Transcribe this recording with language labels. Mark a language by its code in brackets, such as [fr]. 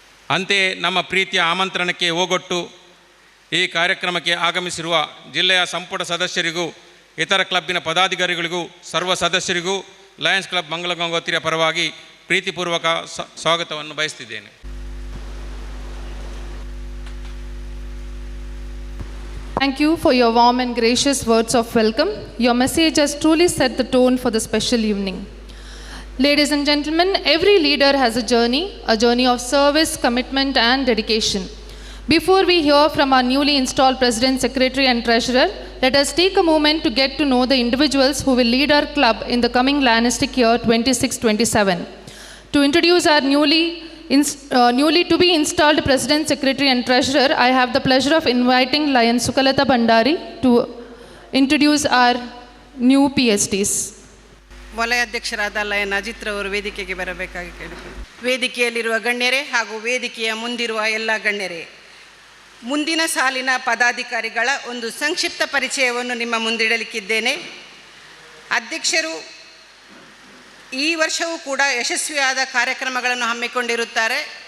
[kn] ಅಂತೆಯೇ ನಮ್ಮ ಪ್ರೀತಿಯ ಆಮಂತ್ರಣಕ್ಕೆ ಓಗೊಟ್ಟು ಈ ಕಾರ್ಯಕ್ರಮಕ್ಕೆ ಆಗಮಿಸಿರುವ ಜಿಲ್ಲೆಯ ಸಂಪುಟ ಸದಸ್ಯರಿಗೂ ಇತರ ಕ್ಲಬ್ಬಿನ ಪದಾಧಿಕಾರಿಗಳಿಗೂ ಸರ್ವ ಸದಸ್ಯರಿಗೂ ಲಯನ್ಸ್ ಕ್ಲಬ್ ಮಂಗಳ ಗಂಗೋತ್ರಿಯ ಪರವಾಗಿ ಪ್ರೀತಿಪೂರ್ವಕ ಸ್ವಾಗತವನ್ನು ಬಯಸ್ತಿದ್ದೇನೆ. [en] Thank you for your warm and gracious words of welcome. Your message has truly set the tone for the special evening. Ladies and gentlemen, every leader has a journey of service, commitment and dedication. Before we hear from our newly installed President, Secretary and Treasurer, let us take a moment to get to know the individuals who will lead our club in the coming Lionistic year 26-27. To introduce our newly to be installed President, Secretary and Treasurer, I have the pleasure of inviting Lion Sukalata Bhandari to introduce our new PSTs. [kn] ವಲಯ ಅಧ್ಯಕ್ಷರಾದ lion ಅಜಿತ್ರವರು ವೇದಿಕೆಗೆ ಬರಬೇಕಾಗಿ ಕೇಳಿಕೊಳ್ಳಿ. ವೇದಿಕೆಯಲ್ಲಿರುವ ಗಣ್ಯರೇ ಹಾಗೂ ವೇದಿಕೆಯ ಮುಂದಿರುವ ಎಲ್ಲ ಗಣ್ಯರೇ, ಮುಂದಿನ ಸಾಲಿನ ಪದಾಧಿಕಾರಿಗಳ ಒಂದು ಸಂಕ್ಷಿಪ್ತ ಪರಿಚಯವನ್ನು ನಿಮ್ಮ ಮುಂದಿಡಲಿಕ್ಕಿದ್ದೇನೆ. ಅಧ್ಯಕ್ಷರು ಈ ವರ್ಷವೂ ಕೂಡ ಯಶಸ್ವಿಯಾದ ಕಾರ್ಯಕ್ರಮಗಳನ್ನು ಹಮ್ಮಿಕೊಂಡಿರುತ್ತಾರೆ.